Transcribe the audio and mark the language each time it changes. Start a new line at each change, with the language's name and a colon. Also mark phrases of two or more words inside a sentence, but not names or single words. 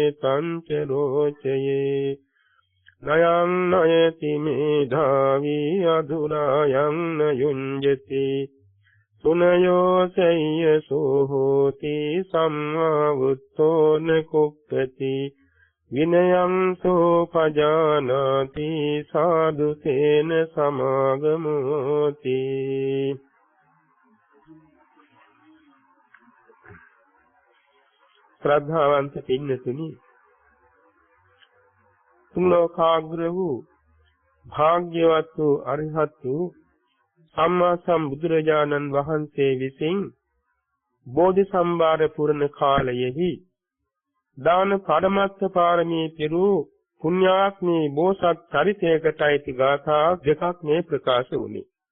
Pali: තං ච රෝචයේ නයං නයති මේධාවී අදුරායං නයුඤ්ජති සුනයෝ සෙය්‍ය සෝහෝති සම්මා වුත්තෝන කුක්ඛති විනයං සෝපජානාති සාදුසේන සමාගමෝති.
Sinhala: ශ්‍රද්ධාවන්ත පින්නතුනි, තුන්ලෝකාග්‍ර වූ භාග්‍යවත් වූ අරිහත් වූ සම්මා සම්බුදුරජාණන් වහන්සේ විසින් බෝධි සම්භාර පුරණ කාලයෙහි දාන පරමත්ත පාරමී පිරු පුණ්‍යාත්මී බෝසත් චරිතයකට අයිති ගාථා දෙකක් මේ ප්‍රකාශ වුණේ.